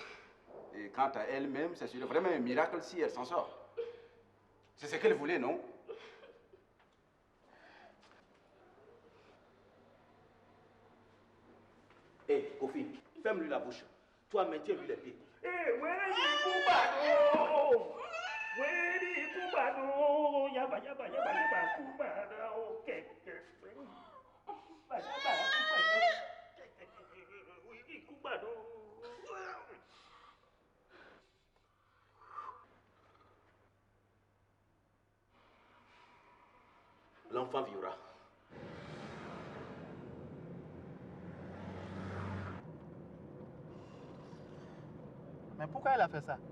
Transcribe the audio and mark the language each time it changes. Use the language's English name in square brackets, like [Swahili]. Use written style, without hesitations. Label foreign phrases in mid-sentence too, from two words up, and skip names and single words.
[French] Et quant à elle-même, c'est vraiment un miracle si elle s'en sort. C'est ce qu'elle voulait, non? Hé, Kofi, ferme-lui la bouche. Toi, maintiens-lui les pieds. Eh, Kubado! Wedi Kubado! Yaba, yaba, yaba, yaba, Kubado! Kubado! L'enfant vivra. Mais pourquoi elle a fait ça?